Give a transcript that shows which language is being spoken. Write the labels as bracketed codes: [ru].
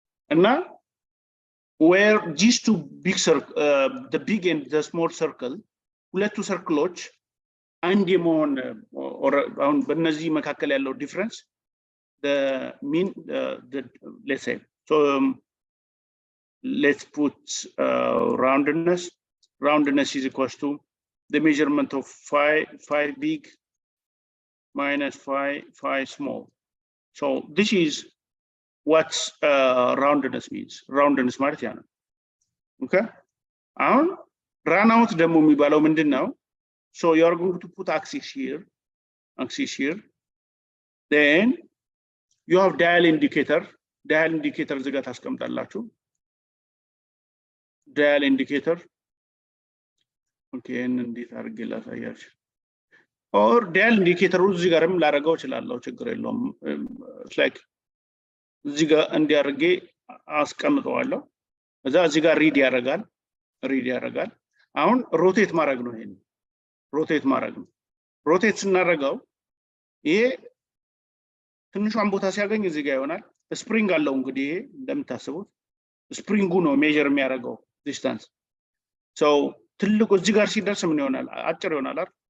[en] And now where these two big circle, the big and the small circle, [am] ሁለቱ [en] circles [am] አንድ የመሆን [en] or [am] አሁን በእነዚህ መካከል ያለው [en] difference, the mean let's say, so let's put roundness is equals to the measurement of phi big minus phi small. So this is what roundness means. [am] Roundness ማለት ያ ነው. Okay, አሁን run out ደግሞ የሚባለው ምንድነው? [en] So you are going to put axis here, then you have dial indicator [am] እዚህ ጋር ታስቀምጣላችሁ. [en] dial indicator. [am] Okay, እንዴት አድርጌ ላሳያችሁ? or dial indicator እዚህ ጋርም ላደርገው እችላለሁ, ችግር የለውም. [en] it's like [am] እዚህ ጋር እንዲያርጌ አስቀምጠዋለሁ. እዛ እዚህ ጋር ሪድ ያደርጋል. አሁን ሮቴት ማድረግ ነው። ይሄን ሮቴት ስናደርገው ይሄ ትንሿን ቦታ ሲያገኝ እዚህ ጋር ይሆናል። ስፕሪንግ አለው እንግዲህ ይሄ እንደምታስቡት ስፕሪንጉ ነው ሜጀር የሚያደርገው ዲስታንስ። ሶ ትልቁ እዚህ ጋር ሲደርስ ምን ይሆናል? አጭር ይሆናል አይደል?